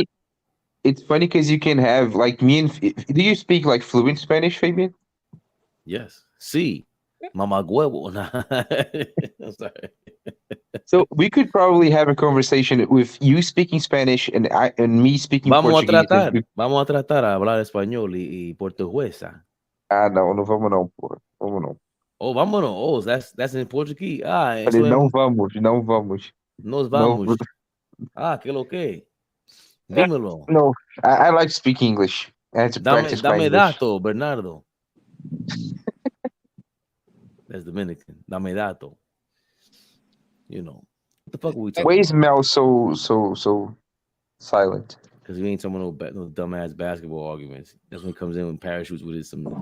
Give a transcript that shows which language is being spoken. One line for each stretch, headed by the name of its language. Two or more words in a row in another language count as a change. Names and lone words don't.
English: It's funny because you can have like me and. Do you speak like fluent Spanish, Fabian? Yes. See,
Spanish: mama huevo.
English: I'm sorry. So we could probably have a conversation with you speaking Spanish and me speaking
Spanish: Vamos a
English: Portuguese.
Spanish: tratar. Vamos a tratar a hablar español y portuguesa.
Portuguese: Ah, não, não vamos não, pô. Vamos não.
Spanish: Oh, vámonos.
English: Oh, that's in Portuguese. Ah,
Portuguese: Falei,
Spanish: eso es.
Portuguese: não vamos, não vamos.
Spanish: Nos
Portuguese: Não,
Spanish: vamos. Ah, que lo que. Dímelo. no,
English: I like speaking English. I had to practice my
Spanish: Dame
English: English. dato, Bernardo. That's Dominican.
Spanish: Dame dato.
English: You know. What the fuck are we Like, talking Why is about? Mel so silent? Because we ain't talking about no dumbass basketball arguments. That's when he comes in with parachutes with his some.